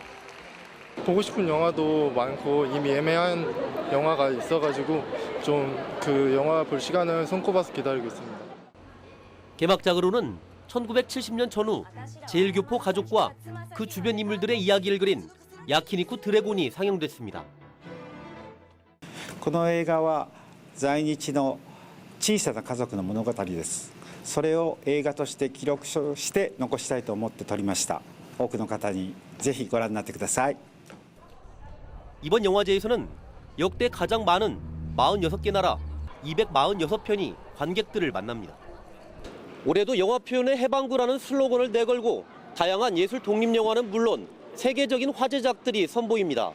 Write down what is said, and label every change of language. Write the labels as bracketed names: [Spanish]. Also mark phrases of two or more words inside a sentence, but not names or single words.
[Korean] 보고 싶은 영화도 많고 이미 예매한 영화가 있어가지고 좀 그 영화 볼 시간을 손꼽아서 기다리고 있습니다. 개막작으로는 1970년 전후 제일교포 가족과 그 주변 인물들의 이야기를 그린 야키니쿠 드래곤이 상영됐습니다. [Japanese] この映画は在日の小さな家族の物語です。それを映画として記録して残したいと思って撮りました。多くの方にぜひご覧になってください。 [Korean] 이번 영화제에서는 역대 가장 많은 46개 나라 246편이 관객들을 만납니다. 올해도 영화 표현의 해방구라는 슬로건을 내걸고 다양한 예술 독립영화는 물론 세계적인 화제작들이 선보입니다.